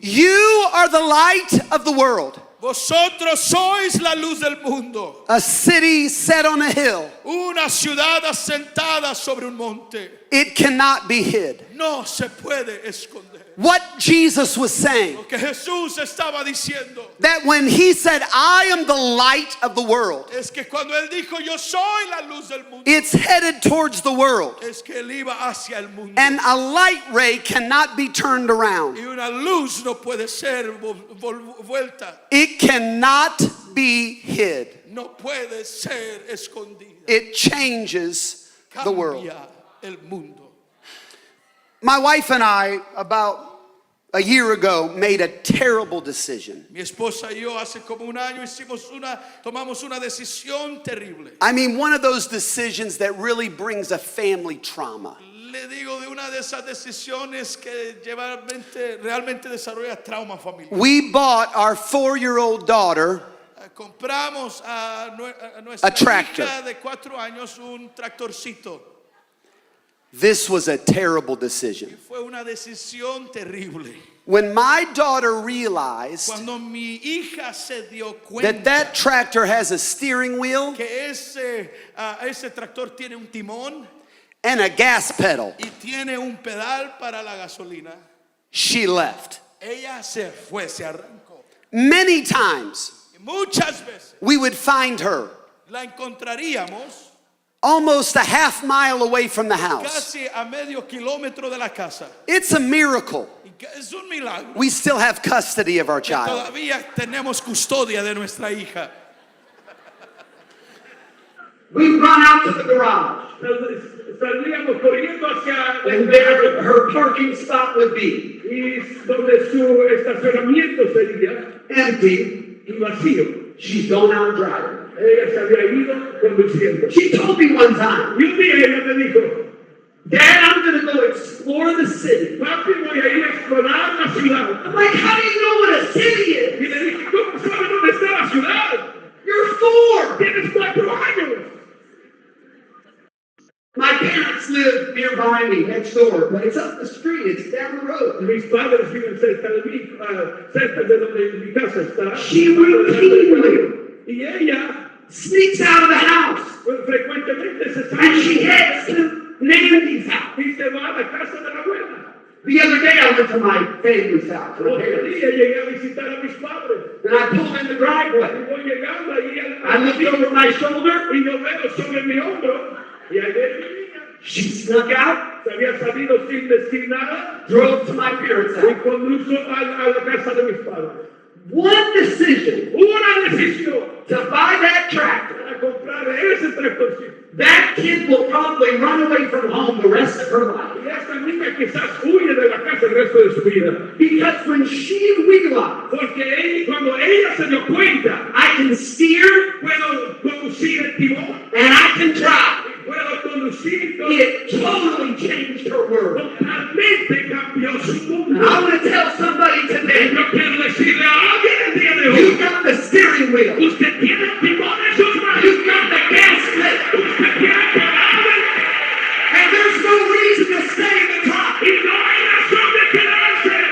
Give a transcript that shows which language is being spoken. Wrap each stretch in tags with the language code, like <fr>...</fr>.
<en>You are the light of the world.</en> <es>Vosotros sois la luz del mundo.</es> <en>A city set on a hill.</en> <es>Una ciudad asentada sobre un monte.</es> <en>It cannot be hid.</en> <es>No se puede esconder.</es> <en>What Jesus was saying,</en> <es>Lo que Jesús estaba diciendo</es> <en>that when he said, I am the light of the world,</en> <es>es que cuando él dijo yo soy la luz del mundo,</es> <en>it's headed towards the world.</en> <es>es que él iba hacia el mundo.</es> <en>And a light ray cannot be turned around.</en> <es>Y una luz no puede ser vuelta,</es> <en>It cannot be hid.</en> <es>no puede ser escondida.</es> <en>It changes the world.</en> <es>Cambia el mundo.</es> <en>My wife and I, about a year ago, made a terrible decision.</en> <es>Mi esposa y yo hace como un año tomamos una decisión terrible.</es> <en>I mean, one of those decisions that really brings a family trauma.</en> <es>Le digo de una de esas decisiones que realmente desarrolla trauma familiar.</es> <en>We bought our 4-year-old daughter</en> <es>Compramos a nuestra</es> <en>A tractor.</en> <es>hija de 4 años un tractorcito.</es> <en>This was a terrible</en> <es>Y</es> <en>decision.</en> <es>fue una decisión terrible.</es> <en>When my daughter realized</en> <es>Cuando mi hija se dio cuenta</es> <en>that tractor has a steering wheel</en> <es>que ese tractor tiene un timón</es> <en>and a gas pedal,</en> <es>y tiene un pedal para la gasolina,</es> <en>she left.</en> <es>ella se fue, se arrancó.</es> <en>Many times</en> <es>Y muchas veces</es> <en>we would find her</en> <es>la encontraríamos</es> <en>almost a half mile away from the house.</en> <es>casi a medio kilómetro de la casa.</es> <en>It's a miracle</en> <es>Y que es un milagro</es> <en>we still have custody of our</en> <es>que</es> <en>child.</en> <es>todavía tenemos custodia de nuestra hija.</es> <en>We run out to the garage,</en> <es>Salíamos corriendo hacia</es> <en>and there her parking spot would be,</en> <es>y donde su estacionamiento sería</es> <en>empty.</en> <es>y vacío.</es> <en>She's going out driving.</en> <es>Ella se había ido conduciendo.</es> <en>She told me one time,</en> <es>Y un día ella me dijo,</es> <en>Dad, I'm going to go explore the city.</en> <es>papi, voy a ir a explorar la ciudad.</es> <en>I'm like, how do you know what a city</en> <es>Y</es> <en>is?</en> <es>le dije, ¿cómo sabes dónde está la ciudad?</es> <en>You're 4.</en> <es>Tienes 4 años.</es> <en>My parents live nearby me, next door, but it's up the street, it's down the road.</en> <es>Mis padres viven cerca de mí, cerca de donde mi casa está.</es> <en>She routinely</en> <es>Y ella</es> <en>sneaks out of the house,</en> <es>pues, frecuentemente se</es> <en>and she</en> <es>sale</es> <en>heads to Nandy's house.</en> <es>y se va a la casa de la abuela.</es> <en>The other day I went to my family's house, my</en> <es>Otro</es> <en>parents,</en> <es>día llegué a visitar a mis padres.</es> <en>and I pulled in the</en> <es>Y</es> <en>driveway.</en> <es>voy llegando ahí</es> <en>I looked over my shoulder,</en> <es>y yo veo sobre mi hombro y ahí viene mi niña.</es> <en>she snuck out,</en> <es>Se había salido sin decir nada</es> <en>drove to my parents'</en> <es>y</es> <en>house.</en> <es>condujo a la casa de mis padres.</es> <en>One decision</en> <es>Una decisión</es> <en>to buy that tractor.</en> <es>para comprar ese tractorcito.</es> <en>That kid will probably run away from home the rest of her life.</en> <es>Y esta niña quizás huye de la casa el resto de su vida.</es> <en>Because when she realized</en> <es>Porque cuando ella se dio cuenta,</es> <en>I can steer</en> <es>puedo conducir el timón</es> <en>and I can drive,</en> <es>y puedo conducir todo.</es> <en>it totally changed her world.</en> <es>Totalmente cambió su</es> <en>And</en> <es>mundo.</es> <en>I want to tell somebody</en> <es>Y</es> <en>today,</en> <es>yo quiero decirle a alguien el día de</es> <en>you</en> <es>hoy,</es> <en>got the steering wheel,</en> <es>usted tiene el timón en sus manos,</es> <en>you got the gas pedal,</en> <es>usted tiene el pedal</es> <en>and there's no reason to stay in the car.</en> <es>y no hay razón de quedarse.</es>